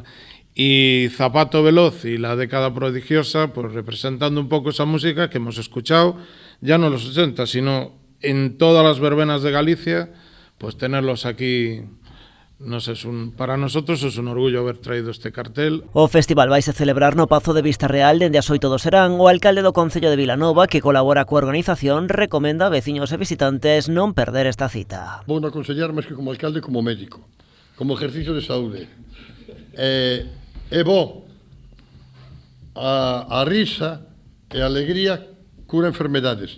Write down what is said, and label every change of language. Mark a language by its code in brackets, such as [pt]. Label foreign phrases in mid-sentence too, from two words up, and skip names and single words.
[es] Y Zapato Veloz y La Década Prodigiosa, pues representando un poco esa música que hemos escuchado, ya no en los 80, sino en todas las verbenas de Galicia, pues tenerlos aquí, no sé, para nosotros es un orgullo haber traído este cartel. [gl] O festival vaise celebrar no Pazo de Vista Real dende as 8 do serán. O alcalde do Concello de Vilanova, que colabora coa organización, recomenda a veciños e visitantes non perder esta cita. Vou non aconsellar máis que como alcalde, como médico, como ejercicio de saúde. É bo a risa e a alegría cura enfermedades.